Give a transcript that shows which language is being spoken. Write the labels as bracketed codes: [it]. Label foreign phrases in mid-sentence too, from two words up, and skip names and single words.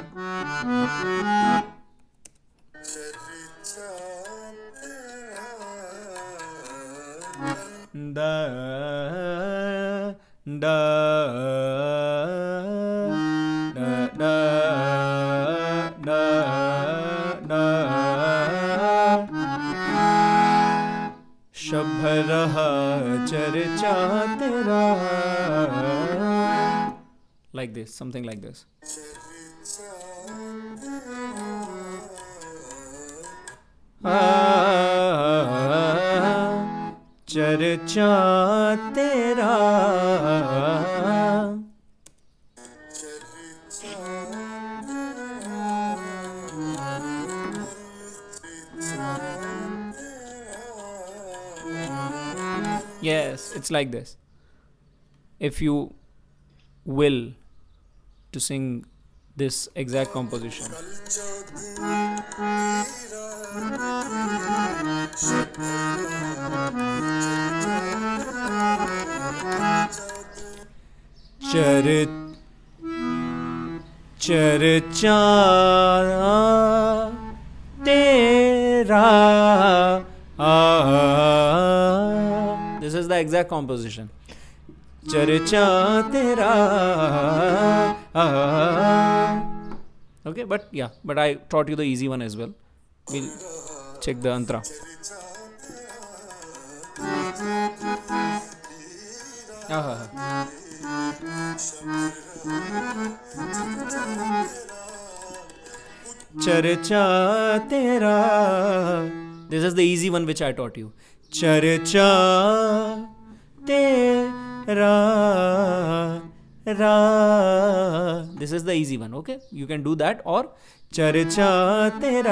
[hi] दा दा दा दा दा शब रहा चर्चा तेरा, [en] like this, something like this. [hi] चर्चा तेरा [en] Yes, it's like this. If you will to sing this exact composition. [hi] चर्चा तेरा [en] This is the exact composition. [hi] चर्चा तेरा [en] Okay, but I taught you the easy one as well. We'll check the antara. [hi] चर्चा तेरा. [en] This is the easy one which I taught you. [hi] चर्चा तेरा रा. [en] This is the easy one. Okay, you can do that, or [hi] चर्चा तेरा.